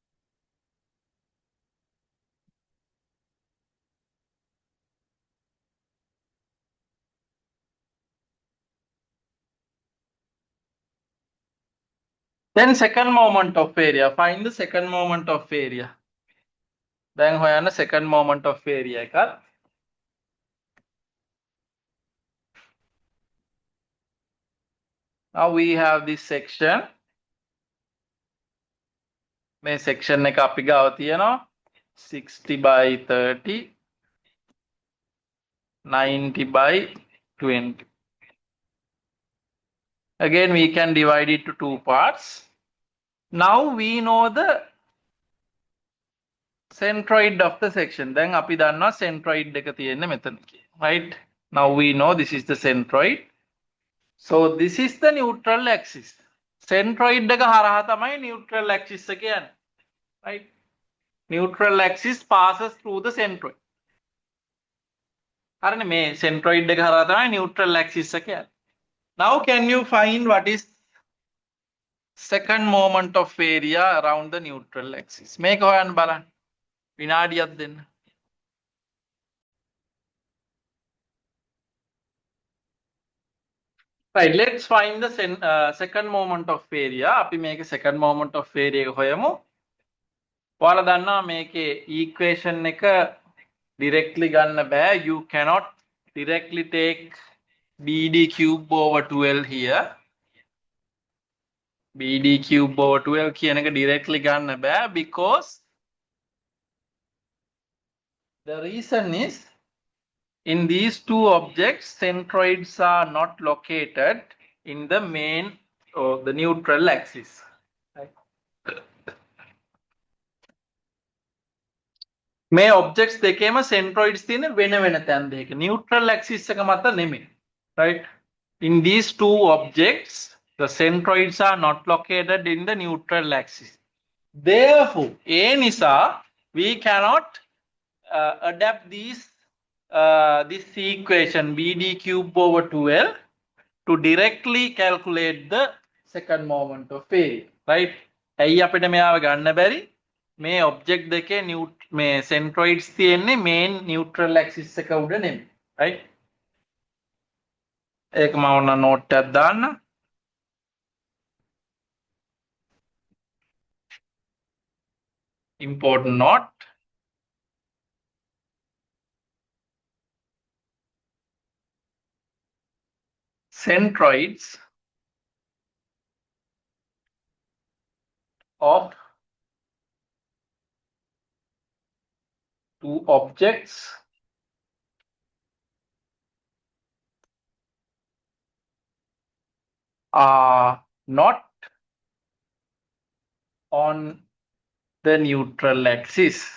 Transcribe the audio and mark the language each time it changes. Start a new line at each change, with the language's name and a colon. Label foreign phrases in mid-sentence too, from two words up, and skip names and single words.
English: Then second moment of area. Find the second moment of area. Then හොයන්න second moment of area එකත්. Now we have this section.
Sinhala: මේ section එක අපි ගාව තියෙනවා 60 by 30, 90 by 20.
English: Again, we can divide it to two parts. Now we know the centroid of the section.
Sinhala: Then අපි දන්නවා centroid එක තියෙන්නේ මෙතන කියලා.
English: Right? Now we know this is the centroid. So this is the neutral axis.
Sinhala: Centroid එක හරහා තමයි
English: neutral axis
Sinhala: එක යන්නේ.
English: Right? Neutral axis passes through the centroid.
Sinhala: හරිනේ මේ centroid එක හරහා තමයි
English: neutral axis
Sinhala: එක යන්නේ.
English: Now can you find what is second moment of area around the neutral axis?
Sinhala: මේක හොයන්න බලන්න. විනාඩියක් දෙන්න.
English: Right, let's find the second moment of area.
Sinhala: අපි මේක
English: second moment of area
Sinhala: එක හොයමු. ඔයාලා දන්නවා මේකේ equation එක directly ගන්න බෑ.
English: You cannot directly take BD cube over 12 here. BD cube over 12
Sinhala: කියන එක
English: directly
Sinhala: ගන්න බෑ
English: because the reason is in these two objects centroids are not located in the main or the neutral axis. Right?
Sinhala: මේ objects දෙකේම centroids තියෙන වෙන වෙන තැන් දෙක.
English: neutral axis
Sinhala: එක මත නෙමෙයි.
English: Right? In these two objects, the centroids are not located in the neutral axis. Therefore,
Sinhala: ඒ නිසා
English: we cannot adapt this equation BD cube over 12 to directly calculate the second moment of area. Right? ඇයි අපිට මෙයාව ගන්න බැරි? මේ object දෙකේ මේ centroids තියෙන්නේ main neutral axis එක උඩ නෙමෙයි. Right? ඒක මම ඔන්න note එකක් දාන්න. Important note. Centroids of two objects are not on the neutral axis.